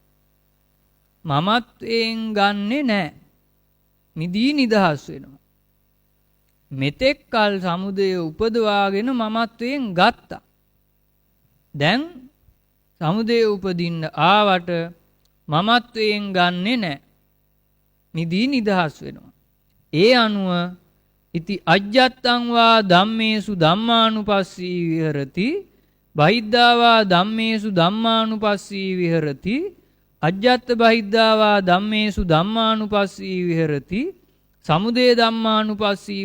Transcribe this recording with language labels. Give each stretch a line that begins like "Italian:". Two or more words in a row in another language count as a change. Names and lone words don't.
Sinhala: මමත්වයෙන් ගන්නෙ නැහැ. මිදී නිදහස් වෙනවා. මෙතෙක් කල් සමුදය උපදවාගෙන මමත්වයෙන් ගත්තා. දැන් සමුදය උපදින්න ආවට මමත්වයෙන් ගන්නෙ නැහැ. මිදී නිදහස් වෙනවා. ඒ අනුව
Pali: ඉති අජ්ජත්තං වා ධම්මේසු ධම්මානුපස්සී විහෙරති බහිද්ධා වා ධම්මේසු ධම්මානුපස්සී විහෙරති අජ්ජත්ත බහිද්ධා වා ධම්මේසු ධම්මානුපස්සී විහෙරති සමුදය ධම්මානුපස්සී